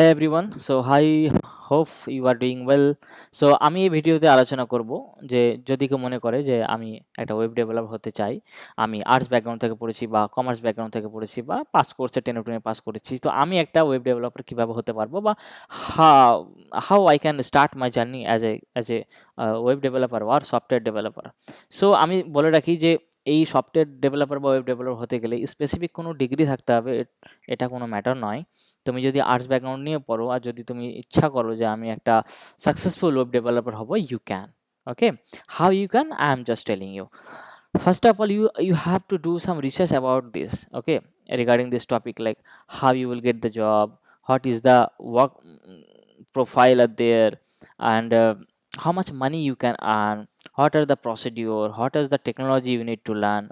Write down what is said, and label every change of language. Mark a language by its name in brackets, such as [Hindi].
[English] Hey everyone, so I hope you are doing well. [Bangla] So আমি এই ভিডিওতে আলোচনা করব যে যদি কেউ মনে করে যে আমি একটা ওয়েব ডেভেলপার হতে চাই, আমি আর্টস ব্যাকগ্রাউন্ড থেকে পড়েছি বা কমার্স ব্যাকগ্রাউন্ড থেকে পড়েছি বা পাস কোর্সে 10 পাস করেছি, তো আমি একটা ওয়েব ডেভেলপার কিভাবে হতে পারবো বা how how I can start my journey as a web developer আর software developer. So আমি বলে রাখি যে এই সফটওয়্যার ডেভেলপার বা ওয়েব ডেভেলপার হতে গেলে স্পেসিফিক কোনো ডিগ্রি থাকতে হবে, এটা কোনো ম্যাটার নয়। তুমি যদি আর্টস ব্যাকগ্রাউন্ড নিয়ে পড়ো আর যদি তুমি ইচ্ছা করো যে আমি একটা সাকসেসফুল ওয়েব ডেভেলপার হব, you can. [English] Okay, how you can, I am just telling you. First of all, you have to do some research about this, okay, regarding this topic, like how you will get the job, what is the work profile are there, and how much money you can earn, what are the procedure, what is the technology you need to learn.